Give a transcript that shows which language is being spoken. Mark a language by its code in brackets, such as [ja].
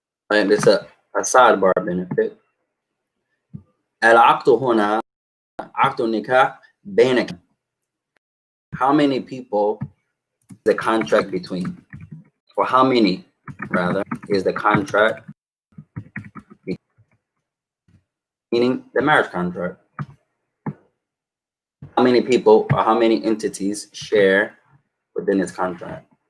[en] And it's a sidebar benefit. [ar] العقد هنا عقد النكاح بينك. [en] How many people is the contract between? Or how many, rather, is the contract between? Meaning the marriage contract. How many people or how many entities share within this contract?